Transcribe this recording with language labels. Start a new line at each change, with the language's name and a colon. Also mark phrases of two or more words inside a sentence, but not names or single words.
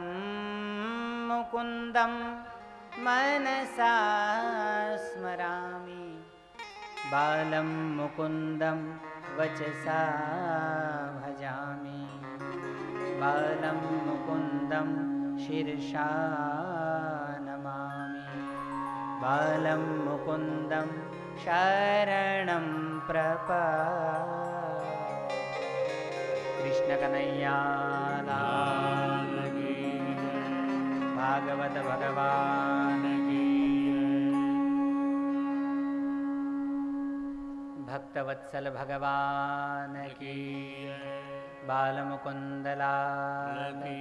Sanskrit: मुकुन्दं मनसा स्मरामि बालं मुकुन्दं वचसा भजामि बालं मुकुन्दं शिरसा नमामि बालं मुकुन्दं शरणं प्रपद्ये
Gujarati: કૃષ્ણ કનૈયા લાલ ભાગવત ભગવાન ભક્તવત્સલ ભગવાન કી બાલમુકુંદલાલ